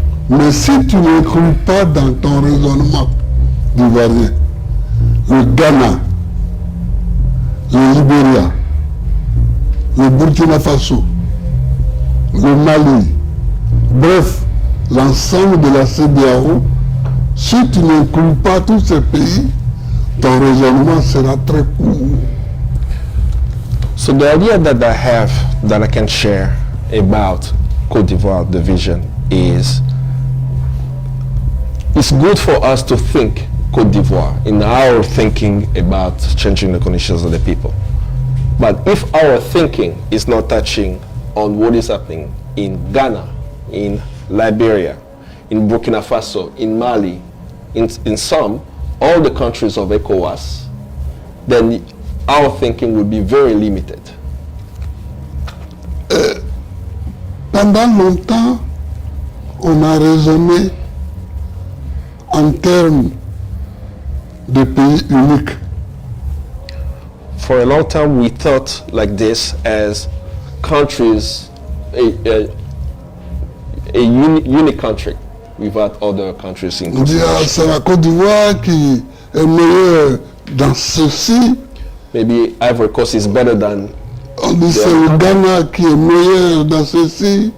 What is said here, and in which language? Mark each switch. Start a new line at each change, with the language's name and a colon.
French: Mais si tu n'inclus pas dans ton raisonnement d'ivoirien le Ghana, le Libéria, le Burkina Faso, le Mali, bref, l'ensemble de la CEDEAO, si tu n'inclus pas tous ces pays, ton raisonnement sera très court.
English: So the idea that I have, that I can share about Côte d'Ivoire division is, it's good for us to think Côte d'Ivoire in our thinking about changing the conditions of the people. But if our thinking is not touching on what is happening in Ghana, in Liberia, in Burkina Faso, in Mali, in some, all the countries of ECOWAS, then our thinking will be very limited.
French: Pendant longtemps, on a raisonné en termes de pays uniques.
English: For a long time, we thought like this as countries, a unique country without other countries in
French: On dit, ah,
English: consideration.
French: c'est la Côte d'Ivoire qui est meilleure dans ceci.
English: Maybe Ivory Coast is better than,
French: On dit, c'est le Ghana qui est meilleur dans ceci.